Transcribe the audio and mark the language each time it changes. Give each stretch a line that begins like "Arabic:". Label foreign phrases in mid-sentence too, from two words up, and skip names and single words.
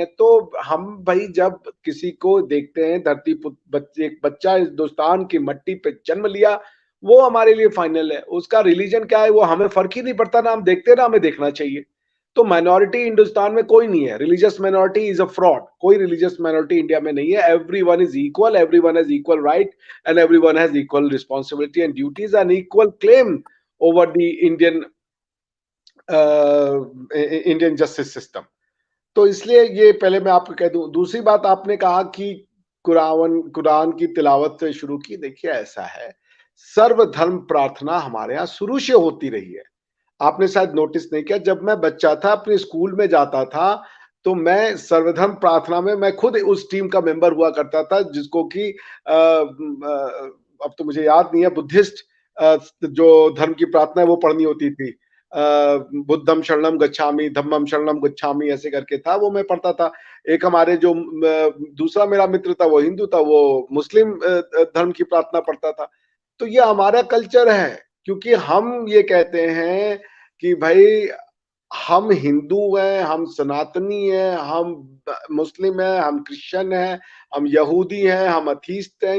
Hindi: तो हम भाई जब किसी को देखते हैं, धरती बच्चे, एक बच्चा हिंदुस्तान की मट्टी पे जन्म लिया, वो हमारे लिए फाइनल है। उसका रिलीजन क्या है वो हमें फर्क ही नहीं पड़ता, ना हम देखते ना हमें देखना चाहिए। तो माइनॉरिटी हिंदुस्तान में कोई नहीं है,
English: religious minority is a fraud,
Hindi: कोई
English: religious minority
Hindi: इंडिया में नहीं है,
English: Everyone is equal, everyone has equal right and everyone has equal responsibility and duties and equal claim over the Indian justice system.
Hindi: तो इसलिए ये पहले मैं आपको कह दूं। दूसरी बात, आपने कहा कि कुरान की तिलावत से शुरू की। देखिए ऐसा है, सर्वधर्म प्रार्थना हमारे यहाँ शुरू से होती रही है। आपने शायद नोटिस नहीं किया, जब मैं बच्चा था अपने स्कूल में जाता था तो मैं सर्वधर्म प्रार्थना में मैं खुद उस टीम का मेंबर हुआ करता था, जिसको कि अब तो मुझे याद नहीं है, बुद्धिस्ट जो धर्म की प्रार्थना है वो पढ़नी होती थी।
Pali: बुद्धम शरणम गच्छामि, धम्मम शरणम गच्छामि,
Hindi: ऐसे करके था, वो मैं पढ़ता था। एक हमारे जो दूसरा मेरा मित्र था वो हिंदू था, वो मुस्लिम धर्म की प्रार्थना पढ़ता था। तो ये हमारा कल्चर है, क्योंकि हम ये कहते हैं कि भाई हम हिंदू हैं, हम सनातनी हैं, हम मुस्लिम हैं, हम क्रिश्चियन हैं, हम यहूदी हैं, हम अथीस्ट हैं।